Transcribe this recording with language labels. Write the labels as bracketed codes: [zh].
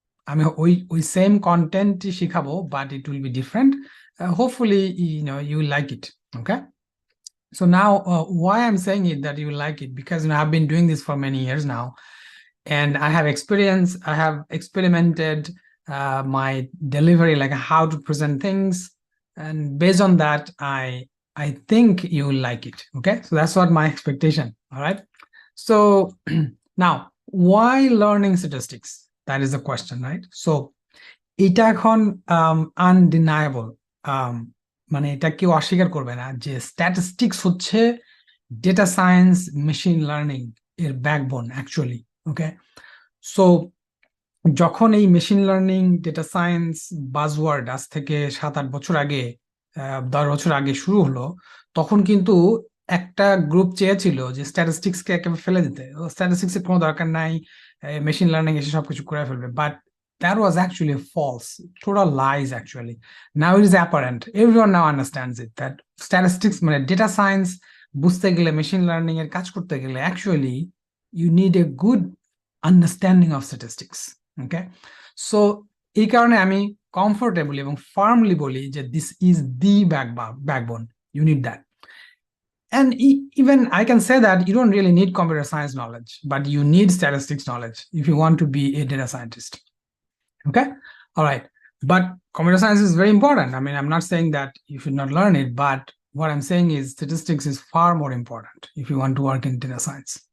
[bn] আমি ওই সেম কন্টেন্টই শিখাবো, [en] But it will be different. Hopefully you will like it. Okay, so now why I'm saying it that you will like it, because I've been doing this for many years now, and I have experience, I have experimented my delivery, like how to present things, and based on that I think you will like it. Okay, so that's what my expectation. All right, so now why learning statistics, that is the question, right? [bn] So এটা এখন undeniable, মানে এটা কেউ অস্বীকার করবে না যে statistics হচ্ছে ডেটা সায়েন্স, মেশিন লার্নিং এর ব্যাকবোন অ্যাকচুয়ালি। ওকে, সো যখন এই machine learning, data science buzzword আজ থেকে 7-8 বছর আগে, 10 বছর আগে শুরু হলো, তখন কিন্তু একটা গ্রুপ চেয়েছিল যে স্ট্যাটিস্টিক্সকে একেবারে ফেলে দিতে, স্ট্যাটিস্টিক্স এর কোনো দরকার নাই, মেশিন লার্নিং এসে সবকিছু করে ফেলবে। [en] But that was actually false, total lies actually. Now it is apparent, everyone now understands it, that statistics [bn] মানে ডেটা সায়েন্স বুঝতে গেলে, মেশিন লার্নিং এর কাজ করতে গেলে [en] actually you need a good understanding of statistics. [bn] Okay, so এই কারণে আমি কমফোর্টেবলি এবং ফার্মলি বলি যে [en] This is the backbone, you need that. And even I can say that you don't really need computer science knowledge, but you need statistics knowledge if you want to be a data scientist. Okay, all right, but computer science is very important. I mean, I'm not saying that you should not learn it, but what I'm saying is statistics is far more important if you want to work in data science.